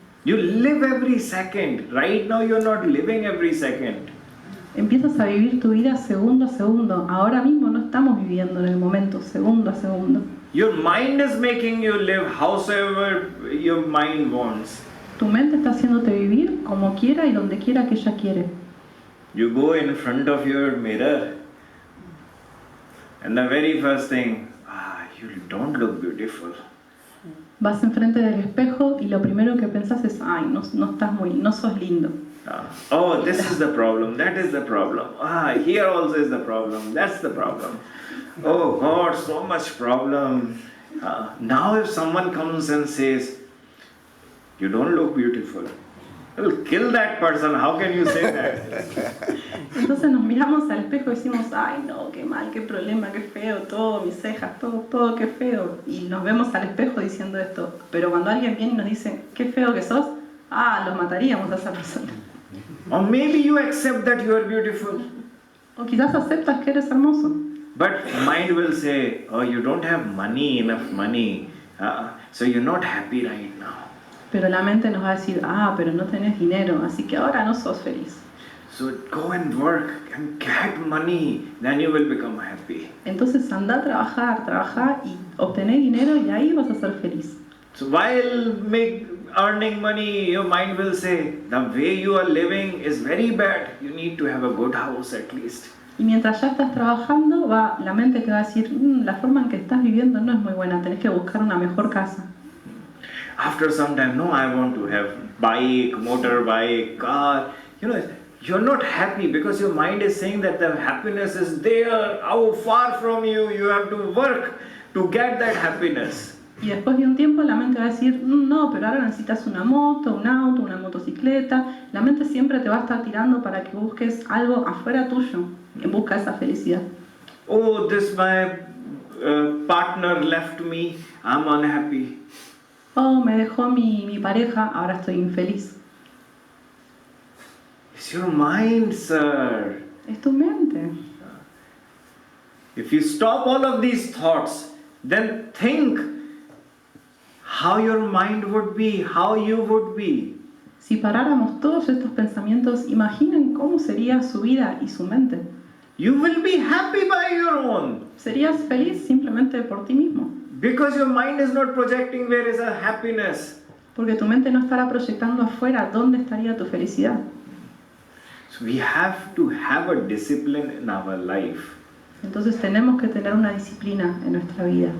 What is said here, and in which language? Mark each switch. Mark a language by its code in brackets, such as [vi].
[en] You live every second. Right now you're not living every second. [es] Empiezas a vivir tu vida segundo a segundo. Ahora mismo no estamos viviendo en el momento, segundo a segundo. [en] Your mind is making you live howsoever your mind wants. [es] Tu mente está haciéndote vivir como quiera y donde quiera que ella quiere. [en] You go in front of your mirror and the very first thing, you don't look beautiful. [es] Vas enfrente del espejo y lo primero que pensás es, no sos lindo. [en] This is the problem, that is the problem. Here also is the problem, that's the problem. Oh God, so much problem. Now if someone comes and says, you don't look beautiful, Well, kill that person. How can you say that? [es] Entonces nos miramos al espejo y decimos, ay no, qué mal, qué problema, qué feo, todo, mis cejas, todo, qué feo. Y nos vemos al espejo diciendo esto. Pero cuando alguien viene y nos dice, qué feo que sos, los mataríamos a esa persona. [en] Or maybe you accept that you are beautiful. [es] O quizás aceptas que eres hermoso. [en] But mind will say, oh, you don't have enough money, so you're not happy right now. [es] Pero la mente nos va a decir, pero no tenés dinero, así que ahora no sos feliz. [en] So go and work and get money, then you will become happy. [es] Entonces anda a trabajar y obtener dinero y ahí vas a ser feliz. [en] So while earning money, your mind will say, the way you are living is very bad. You need to have a good house at least. [es] Y mientras ya estás trabajando, la mente te va a decir, la forma en que estás viviendo no es muy buena, tenés que buscar una mejor casa. [en] After some time, no, I want to have bike, motorbike, car. You're not happy because your mind is saying that the happiness is there, how far from you. You have to work to get that happiness. [es] Y después de un tiempo la mente va a decir, no, pero ahora necesitas una moto, un auto, una motocicleta. La mente siempre te va a estar tirando para que busques algo afuera tuyo, en busca de esa felicidad. [en] Oh, my partner left me, I'm unhappy. [es] Oh, me dejó mi pareja, ahora estoy infeliz. [en] It's your mind, sir. [es] Es tu mente. [en] If you stop all of these thoughts, then think how your mind would be, how you would be. [es] Si paráramos todos estos pensamientos, imaginen cómo sería su vida y su mente. [en] You will be happy by your own. [es] Serías feliz simplemente por ti mismo. [en] Because your mind is not projecting where is a happiness. [es] Porque tu mente no estará proyectando afuera dónde estaría tu felicidad. [en] So we have to have a discipline in our life. [es] Entonces tenemos que tener una disciplina en nuestra vida.